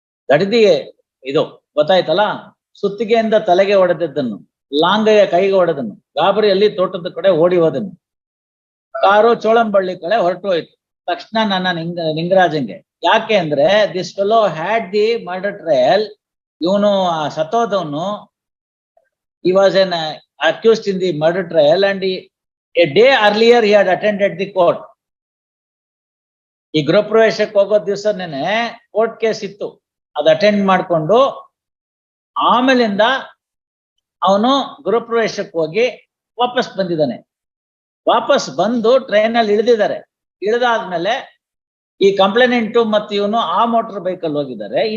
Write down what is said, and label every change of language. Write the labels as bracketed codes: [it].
[kn] ಗಡಿದಿ ಇದು ಗೊತ್ತಾಯ್ತಲ್ಲ? ಸುತ್ತಿಗೆಯಿಂದ ತಲೆಗೆ ಹೊಡೆದದ್ದನ್ನು, ಲಾಂಗಯ್ಯ ಕೈಗೆ ಹೊಡೆದನ್ನು, ಗಾಬರಿಯಲ್ಲಿ ತೋಟದ ಕಡೆ ಓಡಿ ಹೋದನ್ನು, ಕಾರು ಚೋಳಂಬಳ್ಳಿ ಕಡೆ ಹೊರಟು ಹೋಯ್ತು. ತಕ್ಷಣ ನನ್ನ ನಿಂಗರಾಜಂಗೆ. ಯಾಕೆ ಅಂದ್ರೆ [en] This fellow had the murder trial. [kn] ಇವನು ಸತ್ತೋದವನು, [en] he was an accused in the murder trial and a day earlier he had attended the court. [kn] ಈ ಗೃಹ ಪ್ರವೇಶಕ್ಕೆ ಹೋಗೋ ದಿವಸನೇನೆ ಕೋರ್ಟ್ ಕೇಸ್ ಇತ್ತು, ಅದು ಅಟೆಂಡ್ ಮಾಡ್ಕೊಂಡು ಆಮೇಲಿಂದ ಅವನು ಗೃಹ ಪ್ರವೇಶಕ್ಕೆ ಹೋಗಿ ವಾಪಸ್ ಬಂದಿದ್ದಾನೆ. ವಾಪಸ್ ಬಂದು ಟ್ರೈನ್ ಅಲ್ಲಿ ಇಳಿದಿದ್ದಾರೆ. ಇಳಿದಾದ್ಮೇಲೆ ಈ ಕಂಪ್ಲೇನೆಂಟು ಮತ್ತು ಇವನು ಆ ಮೋಟರ್ ಬೈಕಲ್ಲಿ ಹೋಗಿದ್ದಾರೆ.